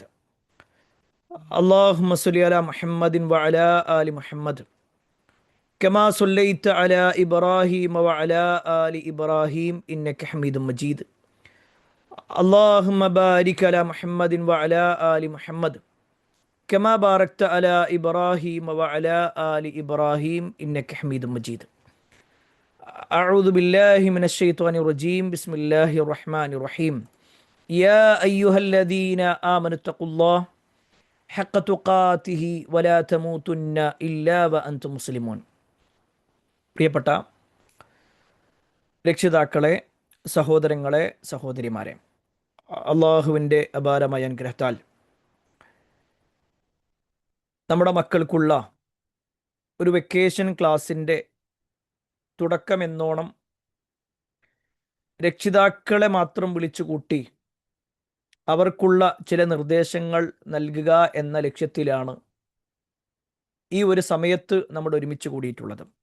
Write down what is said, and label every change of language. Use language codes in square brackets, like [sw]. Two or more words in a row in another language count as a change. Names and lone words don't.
[ar] اللهم صل على محمد وعلى آل محمد كما صليت على إبراهيم وعلى آل إبراهيم إنك حميد مجيد. اللهم بارك على محمد وعلى آل محمد كما باركت على إبراهيم وعلى آل إبراهيم إنك حميد مجيد. أعوذ بالله من الشيطان الرجيم. بسم الله الرحمن الرحيم. يا أيها الذين آمنوا اتقوا الله حق تقاته ولا تموتن إلا وأنتم مسلمون. [ml] പ്രിയപ്പെട്ട രക്ഷിതാക്കളെ, സഹോദരങ്ങളെ, സഹോദരിമാരെ, അള്ളാഹുവിൻ്റെ അപാരമായ അനുഗ്രഹത്താൽ നമ്മുടെ മക്കൾക്കുള്ള ഒരു [en] vacation class [ml] തുടക്കമെന്നോണം രക്ഷിതാക്കളെ മാത്രം വിളിച്ചു കൂട്ടി അവർക്കുള്ള ചില നിർദ്ദേശങ്ങൾ നൽകുക എന്ന ലക്ഷ്യത്തിലാണ് ഈ ഒരു സമയത്ത് നമ്മൾ ഒരുമിച്ച് കൂടിയിട്ടുള്ളത്.